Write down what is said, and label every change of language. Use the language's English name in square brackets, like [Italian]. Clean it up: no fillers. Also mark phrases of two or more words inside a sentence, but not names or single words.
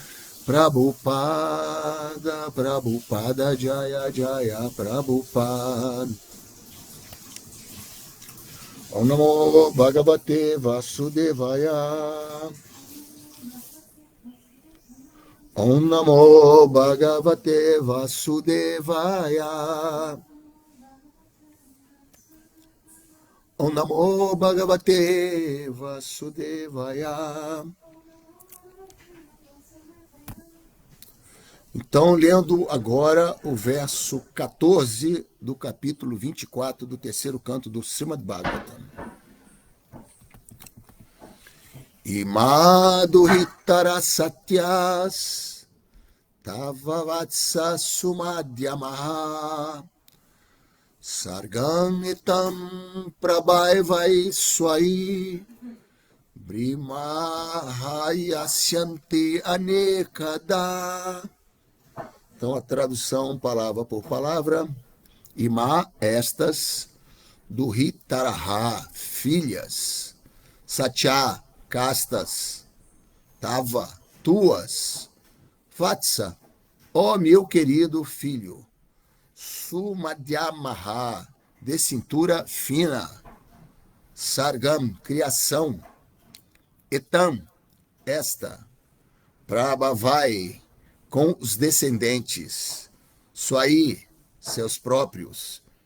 [Sanskrit] प्रभुपाद प्रभुपाद जय जय प्रभुपाद ॐ नमो भगवते वासुदेवाय ॐ नमो भगवते वासुदेवाय ॐ नमो भगवते वासुदेवाय. [Portuguese] Então, lendo agora o verso 14 do capítulo 24 do terceiro canto do Srimad Bhagavatam. [Sanskrit] इमा दुहितरः सत्यस् तव वत्स सुमध्यमाः सर्गम् एतं प्रभावैः स्वैः बृंहयिष्यन्ति अनेकधा. [Portuguese] Então, a tradução palavra por palavra. Imá, estas, Durhitaraha, filhas, Satya, castas, Tava, tuas, Vatsa, ó meu querido filho, Sumadhyamaha, de cintura fina, Sargam, criação, Etam, esta, Prabhavai, com os descendentes, Swai, seus próprios,